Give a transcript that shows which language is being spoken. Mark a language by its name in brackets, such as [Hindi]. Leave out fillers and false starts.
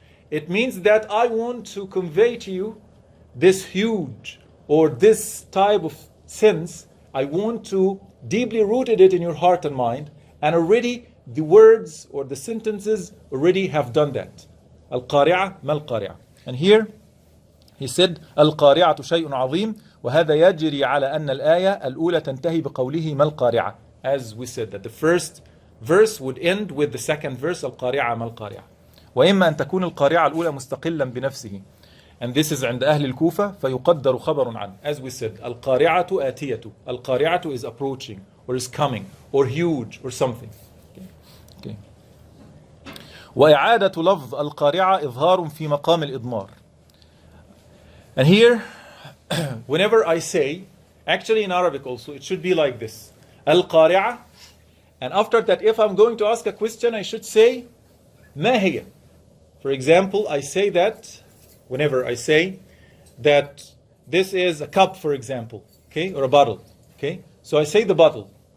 [English] It means that I want to convey to you this huge or this type of sense. I want to deeply rooted it in your heart and mind, and already the words or the sentences already have done that. [Arabic] Al-Qari'ah, Mal Qari'ah. [English] And here he said, [Arabic] Al-Qari'atu shay'un azim, وهذا يجري على أن الآية الأولى تنتهي بقوله ما القارعة. [English] As we said, that the first verse would end with the second verse, Al-Qari'ah, [Arabic] ما القارعة. وإما أن تكون القارعة الأولى مستقلا بنفسه. [English] And this is [Arabic] عند أهل الكوفة فيقدر خبر عنه. [English] As we said, [Arabic] القارعة آتية. [English] القارعة is approaching, or is coming, or huge, or something. Okay. [Arabic] وإعادة لفظ القارعة إظهار في مقام الإضمار. [English] And here, whenever I say, actually in Arabic also, it should be like this. Al-Qari'ah. And after that, if I'm going to ask a question, I should say, [Arabic] ما هي? [English] For example, I say that, whenever I say that this is a cup, for example, okay, or a bottle, okay? So I say the bottle.